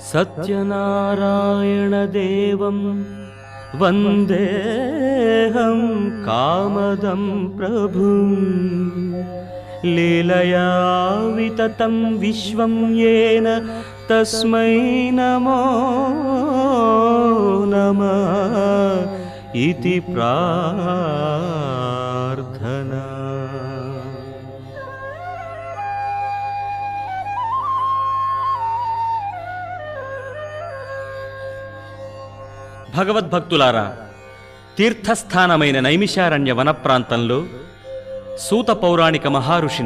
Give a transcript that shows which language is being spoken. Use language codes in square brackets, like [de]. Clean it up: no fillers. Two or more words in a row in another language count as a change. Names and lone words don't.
[sa] सत्यनारायणदेवं वन्देऽहं कामदं प्रभुं लीलया विततं विश्वं येन तस्मै नमो नमः इति प्रार्थना। [te] భగవద్భక్తులారా, తీర్థస్థానమైన నైమిషారణ్య వన ప్రాంతంలో సూత పౌరాణిక మహారుషిని